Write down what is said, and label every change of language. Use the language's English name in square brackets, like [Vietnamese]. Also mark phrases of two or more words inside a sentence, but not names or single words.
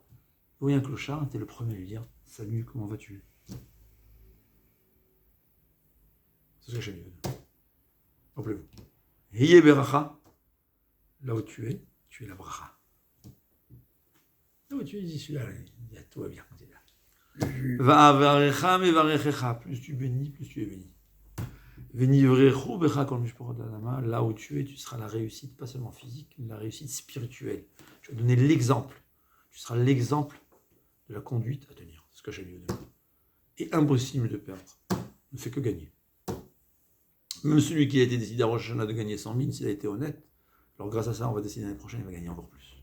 [French] Vous voyez un clochard, était le premier à lui dire « Salut, comment vas-tu » C'est ce que j'ai mis dedans. Rappelez-vous. [Hebrew] והיה ברכה, [French] là où tu es la bracha. Là où tu es, dis celui-là, tout va bien. [Hebrew] ואברכה מברכיך, [French] plus tu bénis, plus tu es béni. [Hebrew] ונברכו בך כל משפחות האדמה, [French] là où tu es, tu seras la réussite, pas seulement physique, mais la réussite spirituelle. Je vais donner l'exemple. Tu seras l'exemple de la conduite à tenir. C'est ce que j'ai lu. Et impossible de perdre. Ne fait que gagner. Même celui qui a été décidé à Rosh Hashanah de gagner 100 000, s'il a été honnête, alors grâce à ça, on va décider l'année prochaine, il va gagner encore plus.